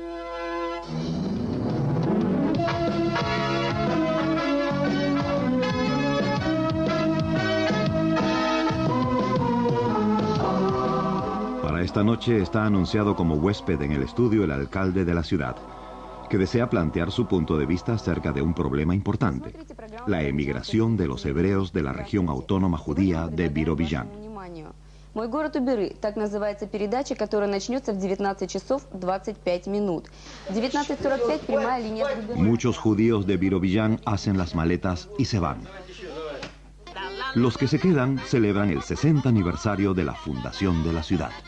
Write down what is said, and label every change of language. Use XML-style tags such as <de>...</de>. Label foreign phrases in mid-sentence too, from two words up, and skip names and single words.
<es>Para esta noche está anunciado como huésped en el estudio el alcalde de la ciudad, que desea plantear su punto de vista acerca de un problema importante: la emigración de los hebreos de la región autónoma judía de Birobidzhan.</es> <ru>Мой город Уберы, так называется передача, которая начнется в 19 часов 25 минут. В 19:45 прямая линия с Уберы.</ru> <es>Muchos judíos de Birobidzhan hacen las maletas y se van. Los que se quedan celebran el 60 aniversario de la fundación de la ciudad.</es>